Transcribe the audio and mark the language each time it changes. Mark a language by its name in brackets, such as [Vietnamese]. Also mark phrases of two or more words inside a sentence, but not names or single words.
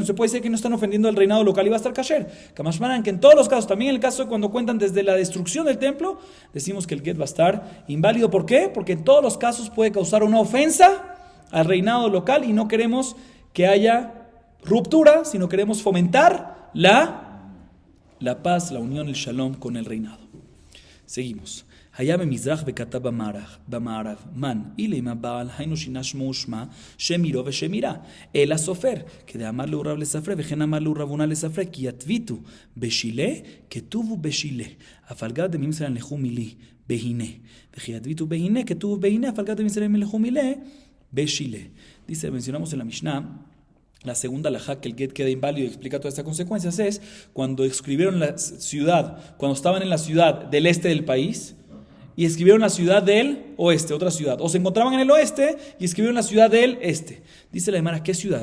[Spanish] Se puede decir que no están ofendiendo al reinado local y va a estar kasher. Kamashmanan, que en todos los casos, también en el caso de cuando cuentan desde la destrucción del templo, decimos que el get va a estar inválido. ¿Por qué? Porque en todos los casos puede causar una ofensa al reinado local y no queremos que haya ruptura, sino queremos fomentar la paz, la unión, el shalom con el reinado. Seguimos. [Hebrew] היה במזרח וכתב במערב, [Aramaic] מן, אילמה בעל, היינו [Hebrew] שינה שמו ושמה, שם עירו ושם עירה, [Aramaic] אלא סופר, כדאמר לו רב לספרי, וכן אמר לו רב הונא לספרי, כי יתביתו בשילה, כתובו בשילה, אף על גב דמים ישראל ילכו מילי, בהנה, וכי יתביתו בהנה, כתובו בהנה, אף על גב דמים ישראל ילכו מילי, בשילה. [Spanish] Dice, mencionamos en la Mishnah, la segunda alajá que el get queda inválido y explica todas estas consecuencias es cuando escribieron la ciudad, cuando estaban en la ciudad del este del país, y escribieron la ciudad del oeste, otra ciudad. O se encontraban en el oeste y escribieron la ciudad del este. Dice la Gemara, ¿qué ciudad?